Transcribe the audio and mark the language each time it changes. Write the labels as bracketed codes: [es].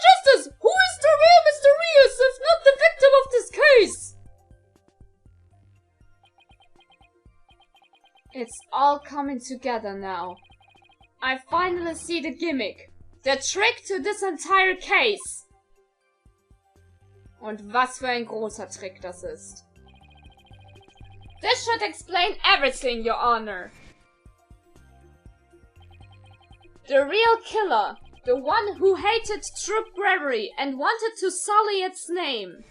[en] Justice, who is the real Mysterious if not the victim of this case? It's all coming together now. I finally see the gimmick, the trick to this entire case. [de] Und was für ein großer Trick das ist. [en] This should explain everything, Your Honor. The real killer, the one who hated Troop Gregory and wanted to sully its name.